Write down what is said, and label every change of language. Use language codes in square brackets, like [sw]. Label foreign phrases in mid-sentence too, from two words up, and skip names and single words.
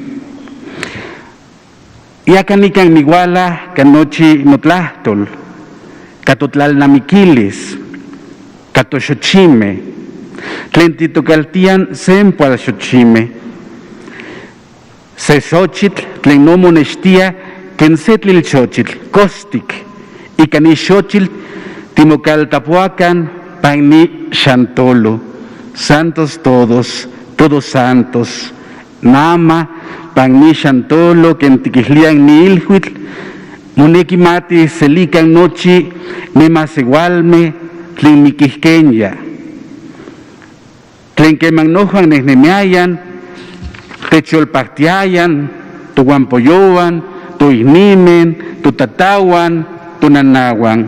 [nhe] Yaca nican niguala canochi notlahtol, catotlalnamiquilis, catoxochime, tlen titocaltian sempual xochime, sesochitl tlen no monextia ken setlilxochitl, costic, y canixochitl timocaltapuacan pani xantolo, [es] santos todos santos, [nhe] nama, pan ni xantolo, ken tiquislian ni ilhuitl, Moneki mati selikan nochi nemas igualme tlen miquisquenya. Tlen quemanojan nesnemiayan, techolpactiayan, tuguampoyoan, tuisnimen, tutatawan, tunanawan.